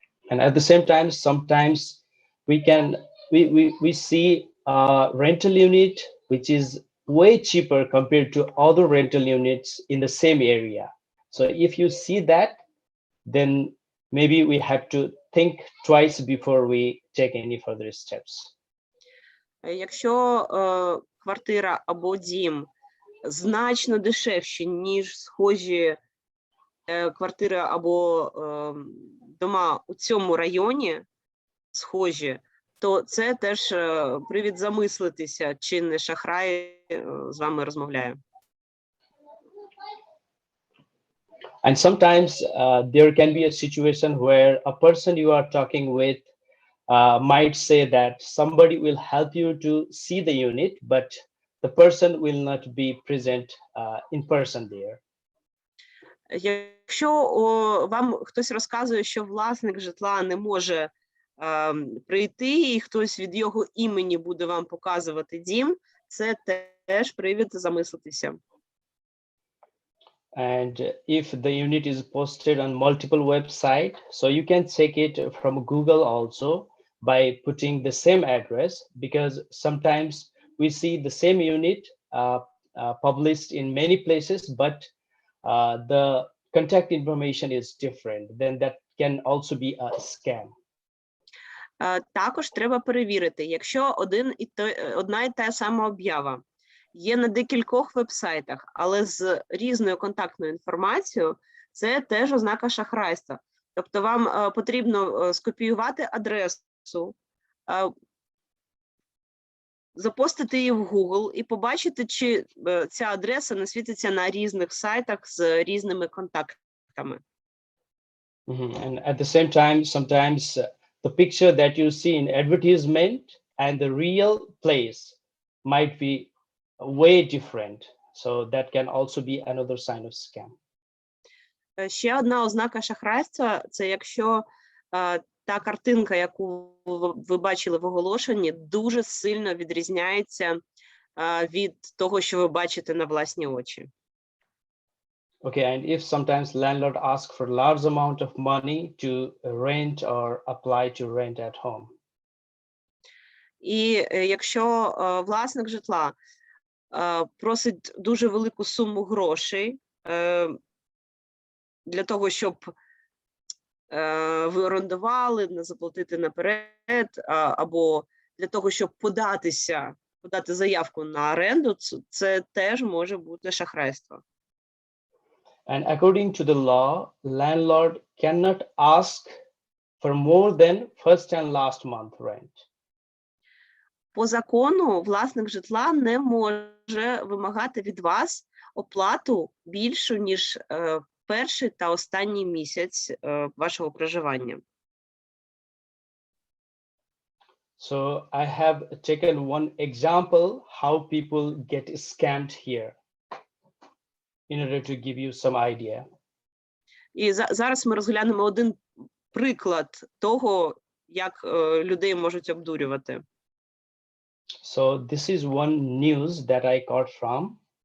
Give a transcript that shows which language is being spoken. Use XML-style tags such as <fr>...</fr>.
<en>And at the same time, sometimes we see a rental unit which is way cheaper compared to other rental units in the same area. So if you see that, then maybe we have to think twice before we take any further steps.</en> <uk>Якщо квартира або дім значно дешевші, ніж схожі квартири або дома у цьому районі схожі, то це теж привід замислитися, чи не шахрай з вами розмовляє.</uk> <en>And sometimes there can be a situation where a person you are talking with might say that somebody will help you to see the unit, but the person will not be present in person there.</en> <uk>Якщо вам хтось розказує, що власник житла не може прийти, і хтось від його імені буде вам показувати дім, це теж привід замислитися.</uk> <en>And if the unit is posted on multiple websites, so you can check it from Google also by putting the same address, because sometimes we see the same unit published in many places, but the contact information is different. Then that can also be a scam.</en> <uk>Також треба перевірити, якщо одна і та сама об'ява є на декількох вебсайтах, але з різною контактною інформацією, це теж ознака шахрайства. Тобто вам потрібно скопіювати адресу, запостити її в Google і побачити, чи ця адреса не світиться на різних сайтах з різними контактами.</uk> <en>And at the same time, sometimes the picture that you see in advertisement and the real place might be way different. So that can also be another sign of scam.</en> <uk>Ще одна ознака шахрайства – це якщо та картинка, яку ви бачили в оголошенні, дуже сильно відрізняється від того, що ви бачите на власні очі.</uk> <en>Okay, and if sometimes landlord asks for large amount of money to rent or apply to rent at home.</en> <uk>І якщо власник житла просить дуже велику суму грошей для того, щоб ви орендували, не заплатити наперед, або для того, щоб подати заявку на оренду, це теж може бути шахрайство.</uk> <en>And according to the law, landlord cannot ask for more than first and last month rent.</en> <uk>По закону власник житла не може вимагати від вас оплату більшу, ніж перший та останній місяць вашого проживання.</uk> <en>So I have taken one example how people get scammed here in order to give you some idea.</en> <uk>І зараз ми розглянемо один приклад того, як людей можуть обдурювати.</uk> <en>So this is one news that I got from.</en>